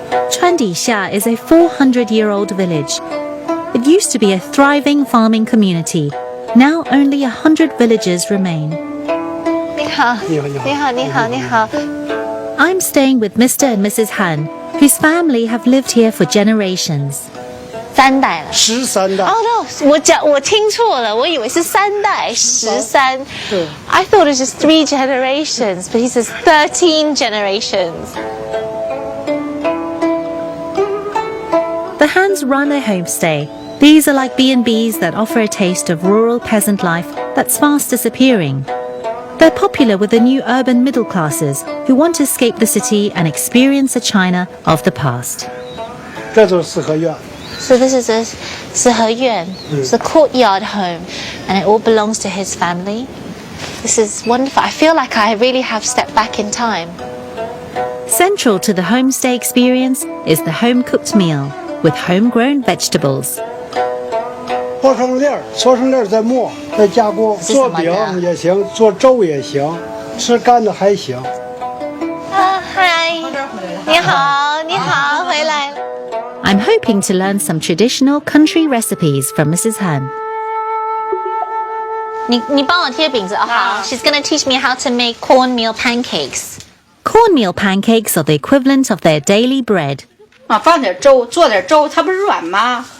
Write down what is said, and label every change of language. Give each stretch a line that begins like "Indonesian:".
English: Chuandixia is a 400-year-old village. It used to be a thriving farming community. Now only 100 villages remain.
Chinese: 你好，你好。
English: I'm staying with Mr. and Mrs. Han, whose family have lived here for generations.
Chinese: 3代了。 13代。
English: Oh no，
Chinese: 我听错了，我以为是3代13。对。
English: I thought it was just 3 generations, but he says 13 generations. The Hans run a homestay. These are like B&Bs that offer a taste of rural peasant life that's fast disappearing. They're popular with the new urban middle classes who want to escape the city and experience a China of the past.
Chinese: 这就是四合院。
English: So this is a 四合院, it's a courtyard home, and it all belongs to his family. This is wonderful. I feel like I really have stepped back in time. Central to the homestay experience is the home-cooked meal with homegrown vegetables.
Chinese: 搓成粒儿，搓成粒儿再磨，再加工，做饼也行，做粥也行，吃干的还行。嗨，你好，你好，回来了。
English: I'm hoping to learn some traditional country recipes from Mrs. Han.
Chinese: 你帮我贴饼子哦，好。
English: She's gonna teach me how to make cornmeal pancakes. Cornmeal pancakes are the equivalent of their daily bread.
Chinese: 啊，放点粥，做点粥，它不是软吗？